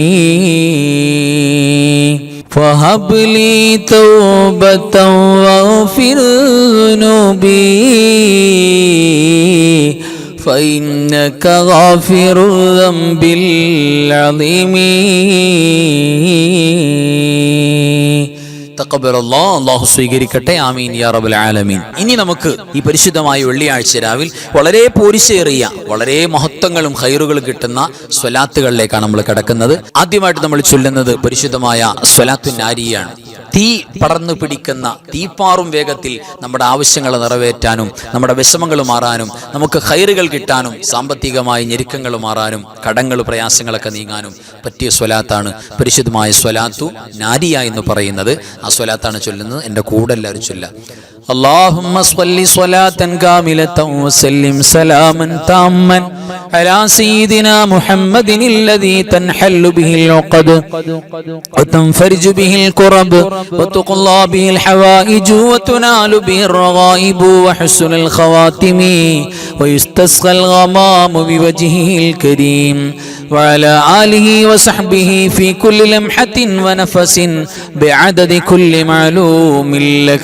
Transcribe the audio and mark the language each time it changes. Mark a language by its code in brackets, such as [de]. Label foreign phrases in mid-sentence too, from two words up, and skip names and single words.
[ar] فهب لي توبة واغفر ذنوبي فإنك غافر الذنب العظيم [ml] അല്ലാഹു സ്വീകരിക്കട്ടെ. [ar] آمين يا رب العالمين. [ml] ഇനി നമുക്ക് ഈ പരിശുദ്ധമായ വെള്ളിയാഴ്ച രാവിൽ വളരെ പോരിശേറിയ വളരെ മഹത്വങ്ങളും ഖൈറുകളും കിട്ടുന്ന സ്വലാത്തുകളിലേക്കാണ് നമ്മൾ കിടക്കുന്നത്. ആദ്യമായിട്ട് നമ്മൾ ചൊല്ലുന്നത് പരിശുദ്ധമായ സ്വലാത്തുൻ നാരിയാണ്. തീ പടർന്നു പിടിക്കുന്ന തീപ്പാറും വേഗത്തിൽ നമ്മുടെ ആവശ്യങ്ങൾ നിറവേറ്റാനും നമ്മുടെ വിഷമങ്ങൾ മാറാനും നമുക്ക് ഖൈറുകൾ കിട്ടാനും സാമ്പത്തികമായ ഞെരുക്കങ്ങൾ മാറാനും കടങ്ങൾ പ്രയാസങ്ങളൊക്കെ നീങ്ങാനും പറ്റിയ സ്വലാത്താണ് പരിശുദ്ധമായ സ്വലാത്തു നാരിയ എന്ന് പറയുന്നത്. ആ സ്വലാത്താണ് ചൊല്ലുന്നത്. എൻ്റെ കൂടെ എല്ലാവരും ചൊല്ലാം. [ar] اللهم صل صلاة كاملة وسلم سلاما تاما على سيدنا محمد الذي تنحل به العقد وتنفرج به الكرب وتقضى به الحوائج وتنال به الرغائب وحسن الخواتم ويستسقى الغمام بوجهه الكريم وعلى آله وصحبه في كل لمحة ونفس بعدد كل معلوم لك.